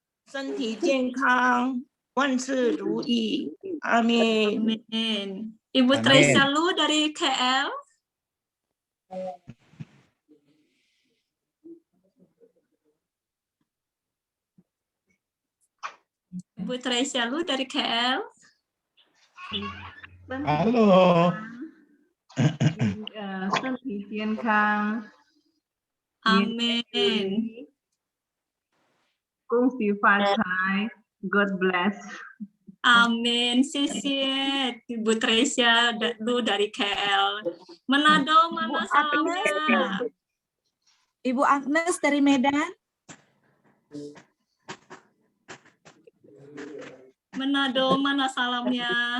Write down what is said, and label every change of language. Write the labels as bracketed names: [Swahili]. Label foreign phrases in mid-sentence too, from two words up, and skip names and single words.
[Chinese] 身体健康，万事如意。Amin. [Indonesian] Amin. Ibu Amin. Tresia Lu dari KL. Ibu Tresia Lu dari KL. Halo. [Chinese] 身体健康。 [Indonesian] Amin. [Chinese] 恭喜发财。 [English] God bless. [Indonesian] Amin. Sisiet Ibu Tresia Lu dari KL. Manado, mana salamnya? Ibu Agnes dari Medan. Manado, mana salamnya?